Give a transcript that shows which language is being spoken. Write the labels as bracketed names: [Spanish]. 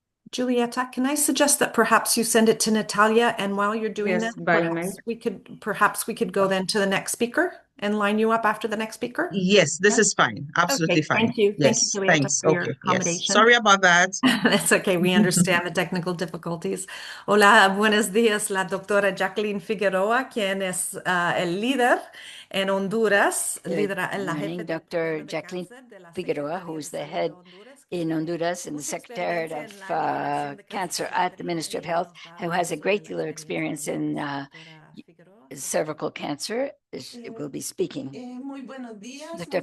[English] Julieta, can I suggest that perhaps you send it to Natalia, and while you're doing yes, that, by email. perhaps we could go then to the next speaker and line you up after the next speaker? Yes, this Yeah. is fine. Absolutely fine. thank you. Thank you, Yes, Julieta, thanks. for your Okay, yes. accommodation. Sorry about that. That's okay. We understand the technical difficulties. [Spanish] Hola, buenos días. La doctora Jacqueline Figueroa, quien es el líder en Honduras. [English] Good morning, Dr. Jacqueline Figueroa, who is the head in Honduras and the Secretary of Cancer at the Ministry of Health, who has a great deal of experience in cervical cancer, will be speaking. Dr.